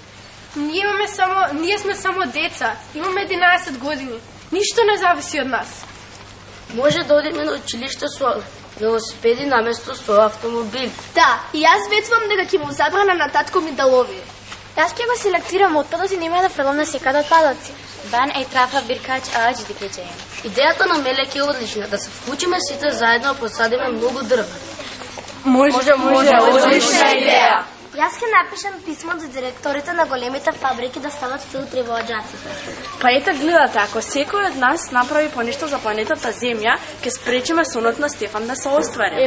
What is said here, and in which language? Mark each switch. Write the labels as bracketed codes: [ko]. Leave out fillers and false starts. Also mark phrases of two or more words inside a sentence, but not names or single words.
[mk] Ние сме само деца. Имаме 11 години. Ништо не зависи од нас. Може да одиме на училиште со велосипеди наместо со автомобил. Да, и јас ветувам дека ќе му забрана на татко ми да лови. Јас ќе го селектирам отпадоци, нема да фрлам на секада отпадоци. [tr] Ben etrafa birkaç ağaç dikeceğim. [mk] Идејата на Мелек е одлична, да се вклучиме сите заедно, посадиме многу дрва. Може, одлична идеја. Јас ќе напишам писмо до директорите на големите фабрики да стават филтри во аџаците. Па ете гледате, ако секој од нас направи понешто за планетата Земја, ќе спречиме сонот на Стефан да се оствари.